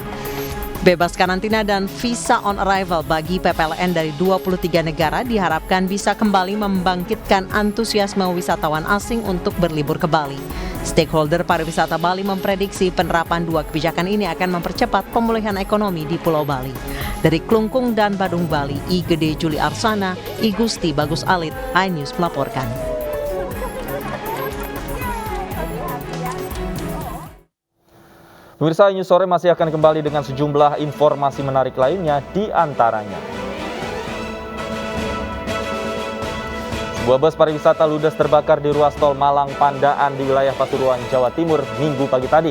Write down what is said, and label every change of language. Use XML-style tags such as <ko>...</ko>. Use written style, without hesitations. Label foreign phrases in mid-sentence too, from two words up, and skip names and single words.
<id>Bebas karantina dan</id> <en>visa on arrival</en> <id>bagi PPLN dari 23 negara diharapkan bisa kembali membangkitkan antusiasme wisatawan asing untuk berlibur ke Bali. Stakeholder pariwisata Bali memprediksi penerapan 2 kebijakan ini akan mempercepat pemulihan ekonomi di Pulau Bali. Dari Klungkung dan Badung Bali, I Gede Juli Arsana, I Gusti Bagus Alit, iNews melaporkan. Pemirsa, News Sore masih akan kembali dengan sejumlah informasi menarik lainnya, di antaranya sebuah bus pariwisata ludes terbakar di ruas tol Malang Pandaan di wilayah Pasuruan, Jawa Timur, Minggu pagi tadi.</id>